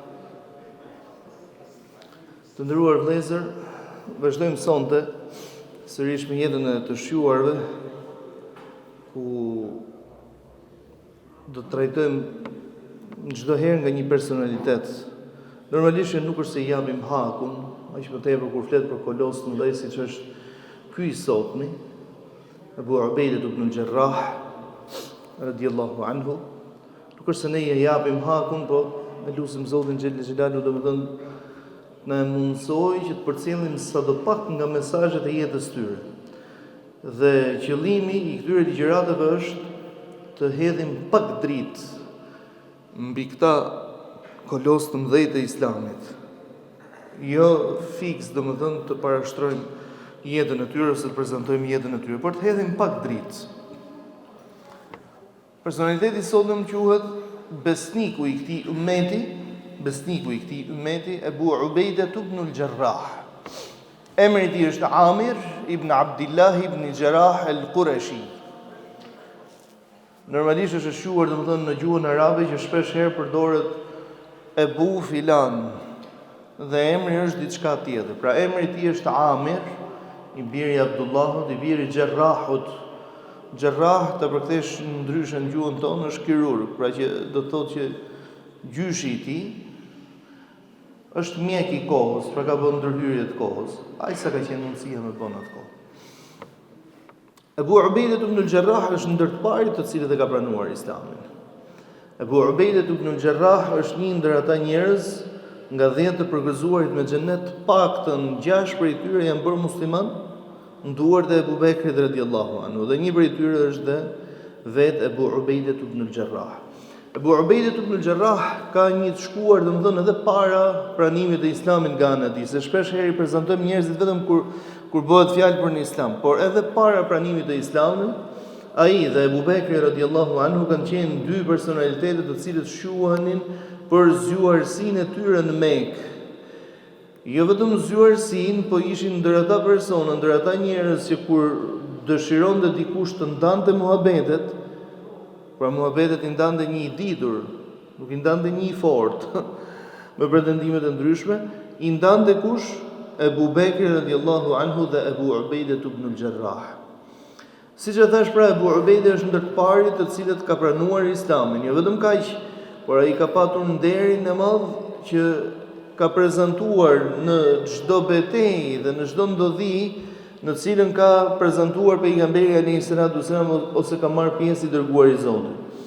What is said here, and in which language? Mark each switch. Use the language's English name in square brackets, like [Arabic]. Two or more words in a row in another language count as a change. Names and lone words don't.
[Albanian] Të nderuar vëllezër, vazhdojmë sonte sërish me jetën e të shjuarve, ku do të trajtojmë çdo herë nga një personalitet. Normalisht nuk është se I japim hakun, aq më tepër kur flet për kolos të mëdhej siç është ky I sotmi, Abu Ubejdah ibn al-Jarrah [Arabic] رضي الله عنه. [Albanian] Nuk është se ne I japim hakun, po ne lutim Zotin xhel xhelalu domethënë na mundsoj që të përcjellim sadopak nga mesazhet e jetës tyre. Dhe qëllimi I këtyre ligjëratave është të hedhim pak dritë mbi këta kolos të mëdhej të Islamit. Jo fiks, domethënë të parashtrojmë jetën e tyre ose të prezantojmë jetën e tyre, por të hedhim pak dritë. Personaliteti sotëm quhet besniku I këtij ummeti, Abu Ubejdah ibn al-Jarrah. Emri I tij është Amir ibn Abdullah ibn Jarrah al-Qurashi. Normalisht është shquar domethënë në gjuhën arabe që shpesh herë përdoret Ebu filan dhe emri është diçka tjetër. Pra emri I tij është Amir, I biri I Abdullahut, I biri I Jarrahut. Jarrah të përkthesh ndryshe në gjuhën tonë është kirurg, pra që do të thotë që gjyshi I tij është mjek I kohës, pra ka bën ndërhyrje të kohës. Ai sa ka qenë mundësia me bën atë kohë. Abu Ubejdah ibn al-Jarrah është ndër të parit të cilët e ka pranuar Islamin. Abu Ubejdah ibn al-Jarrah është një ndër ata njerëz nga 10 të përgëzuarit me xhenet, paktën 6 prej tyre janë bërë musliman, nduar dhe Abu Bekrit [Arabic] رضي الله عنه, [Albanian] dhe një prej tyre është dhe vet Abu Ubejdah ibn al-Jarrah. Abu Ubejdah ibn al-Jarrah ka një të shkuar domethënë edhe para pranimit të Islamit nga ana e tij, se shpesh herë I prezantojmë njerëzit vetëm kur bëhet fjalë për në Islam, por edhe para pranimit të Islamit, ai dhe Abu Bekri [Arabic] رضي الله عنه [Albanian] kanë qenë dy personalitete të cilët shquhenin për zgjuarsinë e tyre në Mekë. Jo vetëm zgjuarsinë, po ishin ndër ata persona, ndër ata njerëz që kur dëshironte dikush të ndante muhabetet, pra muhabetet I ndante një I ditur, nuk I ndante një I fortë, me pretendimet e ndryshme, I ndante kush? Abu Bekri [Arabic] رضي الله عنه [Albanian] dhe Abu Ubejdah ibn al-Jarrah. Siç e thash, pra Abu Ubejdah është ndër të parit të cilët ka pranuar Islamin, jo vetëm kaq, por ai ka patur nderin e madh që ka prezantuar në çdo betejë dhe në çdo ndodhi në cilën ka prezantuar pejgamberi [Arabic] عليه السلام [Albanian] ose ka marrë pjesë I dërguar I Zotit.